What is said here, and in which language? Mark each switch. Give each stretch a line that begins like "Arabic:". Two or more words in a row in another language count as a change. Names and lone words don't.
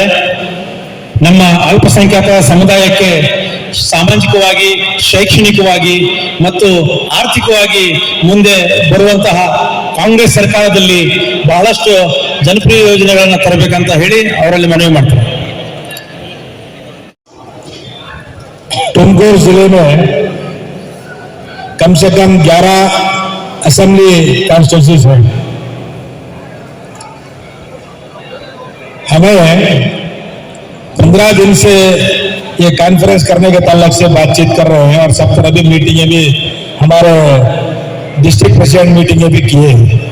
Kannada: ನಮ್ಮ ಅಲ್ಪಸಂಖ್ಯಾತ ಸಮುದಾಯಕ್ಕೆ ಸಾಮಾಜಿಕವಾಗಿ, ಶೈಕ್ಷಣಿಕವಾಗಿ ಮತ್ತು ಆರ್ಥಿಕವಾಗಿ ಮುಂದೆ ಬರುವಂತಹ ಕಾಂಗ್ರೆಸ್ ಸರ್ಕಾರದಲ್ಲಿ ಬಹಳಷ್ಟು ಜನಪ್ರಿಯ ಯೋಜನೆಗಳನ್ನು ತರಬೇಕಂತ ಹೇಳಿ ಅವರಲ್ಲಿ ಮನವಿ ಮಾಡ್ತಾರೆ.
Hindi: तुमकुर जिले में कम से कम 11
English: assembly constituencies
Hindi: है. हमें 15 दिन से ये कॉन्फ्रेंस करने के ताल्लुक से बातचीत कर रहे हैं और सब तरह की मीटिंगें भी, हमारे
English: district president
Hindi: मीटिंगें भी किए हैं.